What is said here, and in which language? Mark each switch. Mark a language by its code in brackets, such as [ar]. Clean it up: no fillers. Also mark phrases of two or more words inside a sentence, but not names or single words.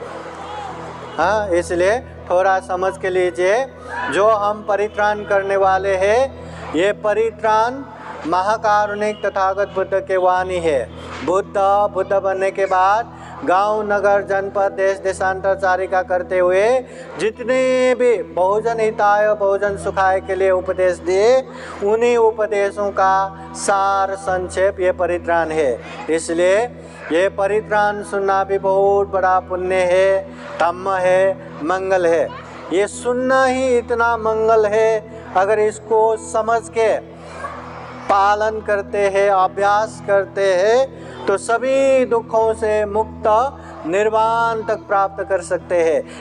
[hi] हाँ, इसलिए थोड़ा समझ के लीजिए। जो हम परित्राण करने वाले हैं, ये परित्राण महाकारुणिक तथागत बुद्ध के वाणी है। बुद्ध बनने के बाद गांव, नगर, जनपद, देश देशांतर चारिका करते हुए जितने भी [pi] बहुजन हिताय, बहुजन सुखाय [hi] के लिए उपदेश दिए, उन्हीं उपदेशों का सार संक्षेप ये परित्राण है। इसलिए ये परित्राण सुनना भी बहुत बड़ा पुण्य है, धम्म है, मंगल है। ये सुनना ही इतना मंगल है। अगर इसको समझ के पालन करते हैं, अभ्यास करते हैं, तो सभी दुखों से मुक्त निर्वाण तक प्राप्त कर सकते हैं।